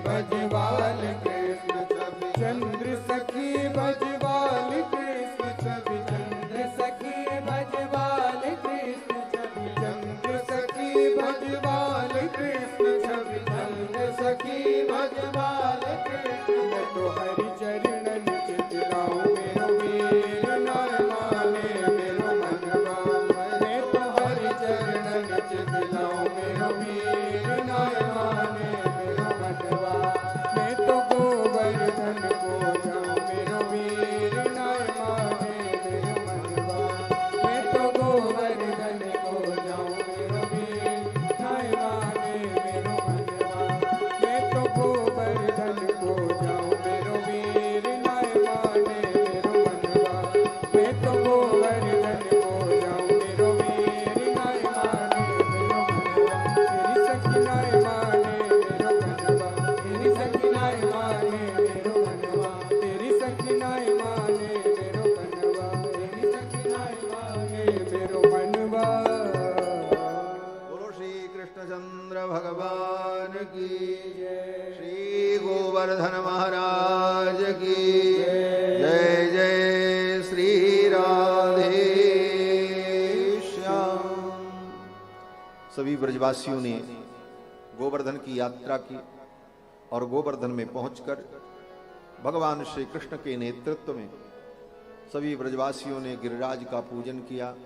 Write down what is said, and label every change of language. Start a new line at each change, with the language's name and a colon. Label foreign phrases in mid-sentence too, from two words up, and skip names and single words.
Braj: भजवाल कृष्ण छवि चंद्र सखी भजवाल कृष्ण छवि चंद्र सखी भजवाल कृष्ण छवि चंद्र सखी भजवाल कृष्ण छवि चंद्र सखी भजवाल कृष्ण। मैं तो हरि चरणन चितलाऊं मेरो वीर नाय माने मेरो मनवा। मैं तो हरि चरणन चितलाऊं मेरो वीर नाय माने मेरो मनवा। मैं तो गोवर्धन को जाऊं मेरो वीर नाय माने मेरो मनवा। मैं तो गोवर्धन को जाऊं मेरो वीर नाय माने मेरो मनवा। मैं तो गोवर्धन को जाऊं मेरो वीर नाय माने मेरो मनवा। मैं तो गोवर्धन को जाऊं मेरो वीर नाय माने मेरो मनवा। तेरी सखी नाय माने मेरो मनवा। तेरी सखी नाय माने मेरो मनवा। तेरी सखी नाय माने मेरो मनवा। तेरी सखी नाय माने मेरो मनवा।
Hindi: बोलो श्री कृष्णचंद्र भगवान की श्री गोवर्धन महाराज की जय जय श्री राधे श्याम। सभी ब्रजवासियों ने गोवर्धन की यात्रा की और गोवर्धन में पहुंचकर भगवान श्री कृष्ण के नेतृत्व में सभी ब्रजवासियों ने गिरिराज का पूजन किया।